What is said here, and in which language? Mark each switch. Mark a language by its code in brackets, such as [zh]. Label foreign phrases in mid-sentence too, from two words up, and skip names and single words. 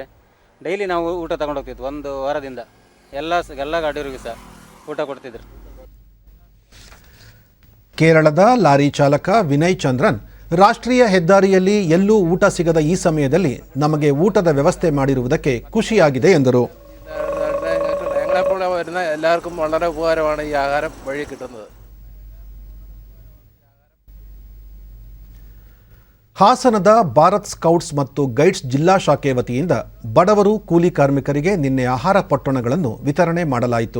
[kn] ಡೈಲಿ ನಾವು ಊಟ ತಗೊಂಡು ಹೋಗ್ತಿದ್ವಿ. 1 ವಾರದಿಂದ ಎಲ್ಲ ಗಾಡಿಯವರಿಗೂ ಸಹ ಊಟ ಕೊಡ್ತಿದ್ರು. ಕೇರಳದ ಲಾರಿ ಚಾಲಕ ವಿನಯ್ ಚಂದ್ರನ್ ರಾಷ್ಟ್ರೀಯ ಹೆದ್ದಾರಿಯಲ್ಲಿ ಎಲ್ಲೂ ಊಟ ಸಿಗದ ಈ ಸಮಯದಲ್ಲಿ ನಮಗೆ ಊಟದ ವ್ಯವಸ್ಥೆ ಮಾಡಿರುವುದಕ್ಕೆ ಖುಷಿಯಾಗಿದೆ ಎಂದರು. [ml] ഞങ്ങളെപ്പോലെ വരുന്ന എല്ലാവർക്കും വളരെ ഉപകാരമാണ് ഈ ആഹാരം വഴി കിട്ടുന്നത്. [kn] ಹಾಸನದ ಭಾರತ್ ಸ್ಕೌಟ್ಸ್ ಮತ್ತು ಗೈಡ್ಸ್ ಜಿಲ್ಲಾ ಶಾಖೆ ವತಿಯಿಂದ ಬಡವರು ಕೂಲಿ ಕಾರ್ಮಿಕರಿಗೆ ನಿನ್ನೆ ಆಹಾರ ಪೊಟ್ಟಣಗಳನ್ನು ವಿತರಣೆ ಮಾಡಲಾಯಿತು.